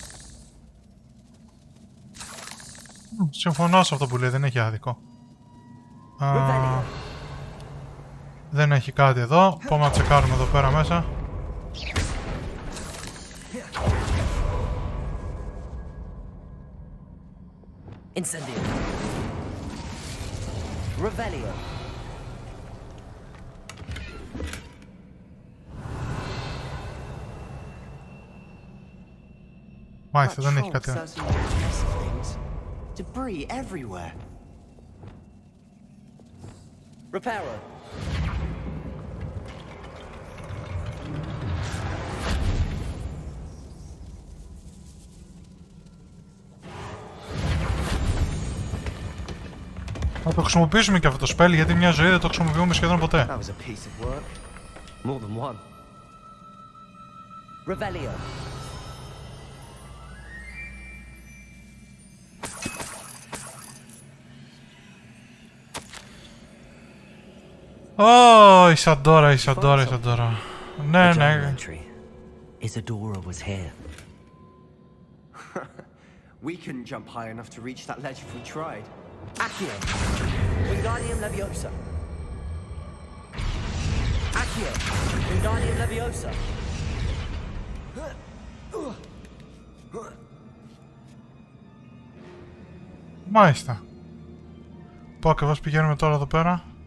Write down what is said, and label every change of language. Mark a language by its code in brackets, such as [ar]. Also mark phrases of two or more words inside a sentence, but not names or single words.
[el] Συμφωνώ σε αυτό που λέει, δεν έχει άδικο. Δεν έχει κάτι εδώ. Πάμε να τσεκάρουμε εδώ πέρα μέσα. Incendio. Revelio. Μάλιστα, δεν έχει κάτι. [en] Debris everywhere. Reparo. [el] Θα το χρησιμοποιήσουμε και αυτό το spell, γιατί μια ζωή δεν το χρησιμοποιούμε σχεδόν ποτέ. [en] That was a piece of work. More than one. Revelio. [el] Ω, Ισαντόρα, Ισαντόρα, Ισαντόρα. Ναι, ναι. [en] Isadora was here. We couldn't jump high enough to reach that ledge if we tried. Accio. Wingardium Leviosa. Accio. Wingardium Leviosa. [el] Μάλιστα. Πού ακριβώς πηγαίνουμε τώρα εδώ πέρα?